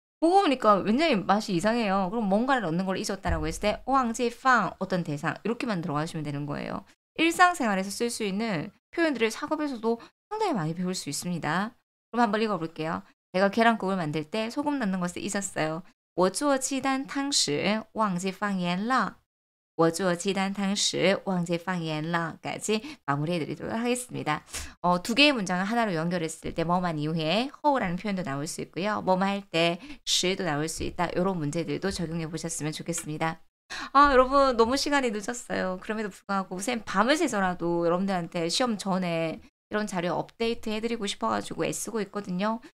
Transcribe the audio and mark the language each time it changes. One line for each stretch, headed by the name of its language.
Korean: 먹어보니까 굉장히 맛이 이상해요. 그럼 뭔가를 넣는 걸 잊었다라고 했을 때 왕지팡 어떤 대상 이렇게만 들어가시면 되는 거예요. 일상생활에서 쓸 수 있는 표현들을 사급에서도 상당히 많이 배울 수 있습니다. 그럼 한번 읽어볼게요. 제가 계란국을 만들 때 소금 넣는 것을 잊었어요.
Chinese: 我做鸡蛋汤时忘记放盐了。我做 鸡蛋汤时 忘记 放盐了
Korean: 까지 마무리해드리도록 하겠습니다. 두 개의 문장을 하나로 연결했을 때 뭐만 이후에 허우라는 표현도 나올 수 있고요. 뭐만 할 때 시도 나올 수 있다. 이런 문제들도 적용해 보셨으면 좋겠습니다. 여러분 너무 시간이 늦었어요. 그럼에도 불구하고 쌤 밤을 새서라도 여러분들한테 시험 전에 이런 자료 업데이트 해드리고 싶어가지고 애쓰고 있거든요.